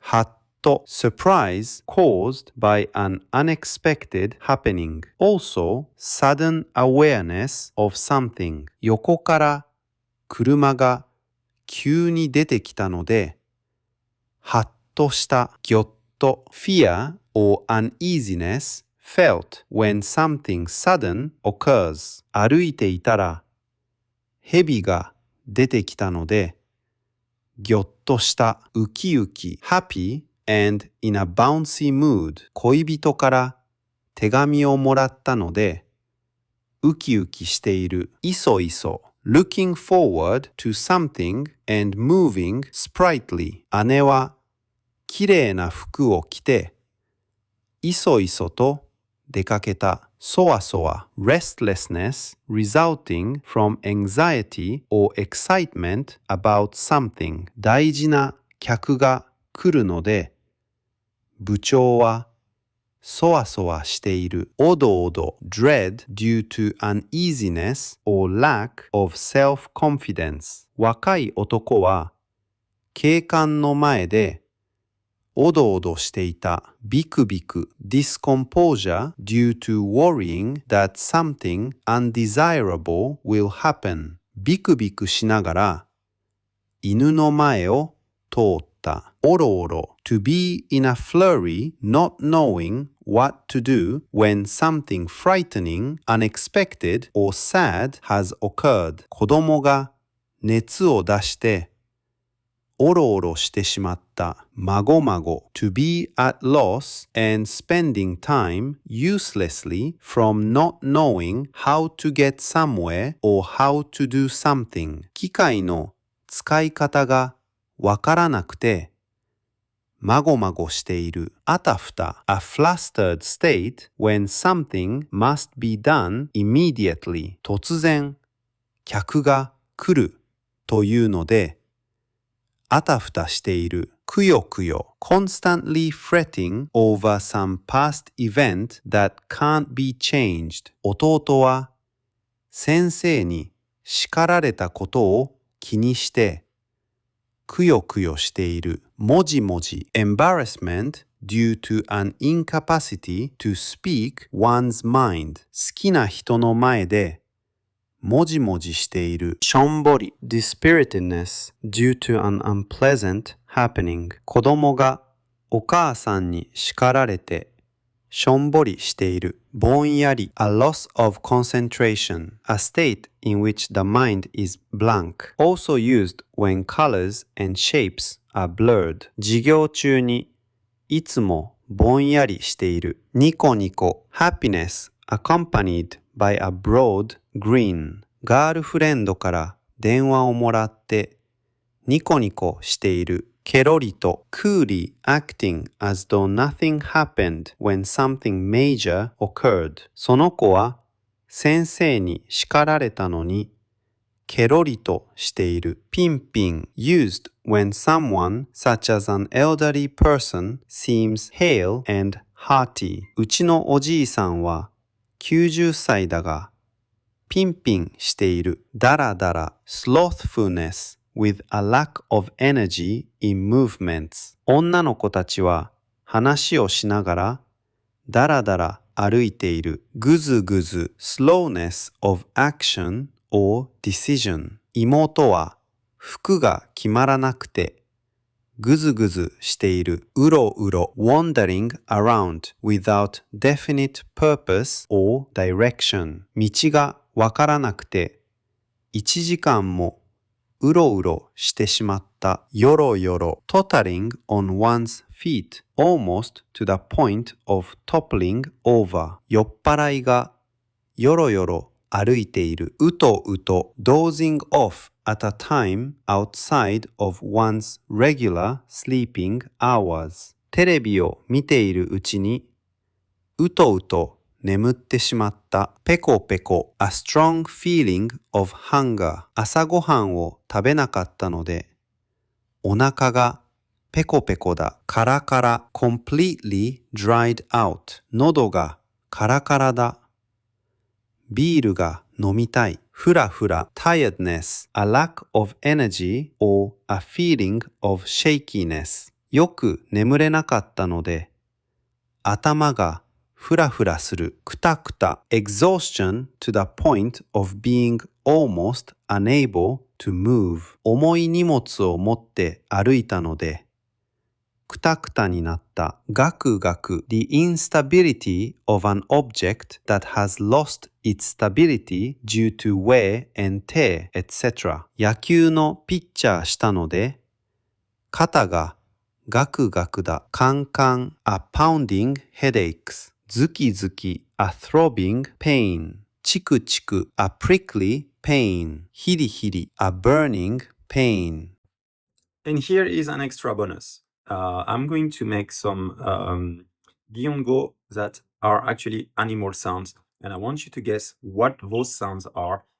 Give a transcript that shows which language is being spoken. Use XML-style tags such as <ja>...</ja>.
<en>はっと surprise caused by an unexpected happening. Also, sudden awareness of something.</en> <ja>横から車が急に出てきたのではっとした。</ja> <en>ぎょっと fear or uneasiness felt when something sudden occurs.</en> <ja>歩いていたら蛇が出てきたのでぎょっとした。</ja> <en>ウキウキ happy and in a bouncy mood.</en> <ja>恋人から手紙をもらったのでウキウキしている。</ja> <en>いそいそ looking forward to something and moving sprightly.</en> <ja>姉はきれいな服を着ていそいそと出かけた。</ja> <en>そわそわ restlessness resulting from anxiety or excitement about something.</en> <ja>大事な客が来るので部長はそわそわしている。</ja> <en>おどおど dread due to uneasiness or lack of self-confidence.</en> <ja>若い男は警官の前でおどおどしていた。</ja> <en>ビクビク discomposure due to worrying that something undesirable will happen.</en> <ja>ビクビクしながら犬の前を通った。</ja> <en>おろおろ to be in a flurry not knowing what to do when something frightening, unexpected or sad has occurred.</en> <ja>子供が熱を出しておろおろしてしまった。</ja> <en>まごまご to be at loss and spending time uselessly from not knowing how to get somewhere or how to do something.</en> <ja>機械の使い方がわからなくてまごまごしている。</ja> <en>あたふた a flustered state when something must be done immediately.</en> <ja>突然客が来るというのであたふたしている。</ja> <en>くよくよ constantly fretting over some past event that can't be changed.</en> <ja>弟は先生に叱られたことを気にしてくよくよしている。</ja> <en>もじもじ embarrassment due to an incapacity to speak one's mind.</en> <ja>好きな人の前でもじもじしている。</ja> <en>しょんぼり dispiritedness due to an unpleasant happening.</en> <ja>子供がお母さんに叱られてしょんぼりしている。</ja> <en>ぼんやり a loss of concentration, a state in which the mind is blank. Also used when colors and shapes are blurred.</en> <ja>授業中にいつもぼんやりしている。</ja> <en>ニコニコ happiness accompanied by a broad grin.</en> <ja>ガールフレンドから電話をもらってニコニコしている。</ja> <en>ケロリと coolly acting as though nothing happened when something major occurred.</en> <ja>その子は先生に叱られたのにケロリとしている。</ja> <en>ピンピン used when someone such as an elderly person seems hale and hearty.</en> <ja>うちのおじいさんは90歳だがピンピンしている。</ja> <en>だらだら slothfulness with a lack of energy in movements.</en> <ja>女の子たちは話をしながらだらだら歩いている。</ja> <en>ぐずぐず slowness of action or decision。</en> <ja>妹は服が決まらなくてぐずぐずしている。</ja> <en>うろうろ wandering around without definite purpose or direction。</en> <ja>道がわからなくて1時間もうろうろしてしまった。</ja> <en>よろよろ tottering on one's feet almost to the point of toppling over。</en> <ja>酔っ払いがよろよろ歩いている。</ja> <en>うとうと dozing off at a time outside of one's regular sleeping hours。</en> <ja>テレビを見ているうちにうとうと眠ってしまった。</ja> <en>ペコペコ a strong feeling of hunger。</en> <ja>朝ごはんを食べなかったのでお腹がペコペコだ。</ja> <en>カラカラ completely dried out。</en> <ja>喉がカラカラだ。ビールが飲みたい。</ja> <en>ふらふら tiredness a lack of energy or a feeling of shakiness。</en> <ja>よく眠れなかったので頭がふらふらする。</ja> <en>くたくた exhaustion to the point of being almost unable to move。</en> <ja>重い荷物を持って歩いたのでくたくたになった。</ja> <en>ガクガク the instability of an object that has lost its stability due to wear and tear, etc.</en> <ja>野球のピッチャーしたので肩がガクガクだ。</ja> <en>カンカン a pounding headaches。 ズキズキ a throbbing pain。チクチク a prickly pain。 ヒリヒリ a burning pain。 And here is an extra bonus. I'm going to make some Giongo that are actually animal sounds, and I want you to guess what those sounds are.</en>